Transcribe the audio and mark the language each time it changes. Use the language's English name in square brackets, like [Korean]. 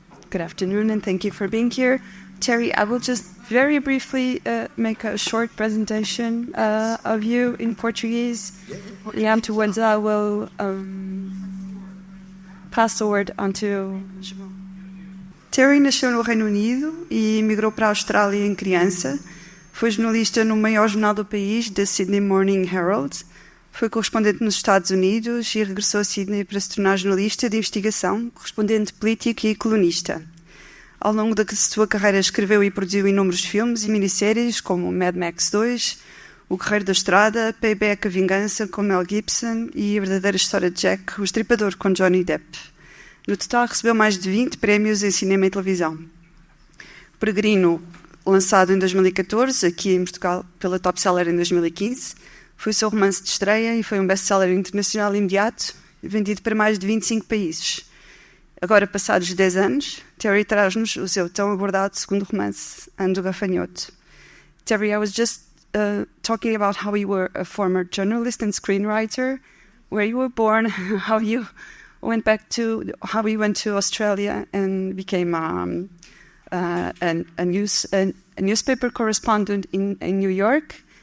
[English] Good afternoon and thank you for being here. Terry, I will just very briefly make a short presentation of you in Portuguese. [Portuguese] E [English] afterwards I will pass the word on to João. [Portuguese] Terry nasceu no Reino Unido e emigrou para a Austrália em criança. Foi jornalista no maior jornal do país, The Sydney Morning Herald. Foi correspondente nos Estados Unidos e regressou a Sydney para se tornar jornalista de investigação, correspondente político e colunista. Ao longo da sua carreira escreveu e produziu inúmeros filmes e minisséries como Mad Max 2, O Guerreiro da Estrada, Payback, A Vingança com Mel Gibson e A Verdadeira História de Jack, o Estripador com Johnny Depp. No total recebeu mais de 20 prémios em cinema e televisão. Peregrino, lançado em 2014, aqui em Portugal pela Top Seller em 2015, foi o seu romance de estreia e foi um best-seller internacional imediato, vendido para mais de 25 países. Agora, passados 10 anos, Terry traz-nos o seu tão aguardado segundo romance, Ando Gafanhoto. [English] Terry, I was just talking about how you were a former journalist and screenwriter, where you were born, how you went to Australia and became a newspaper correspondent in New York.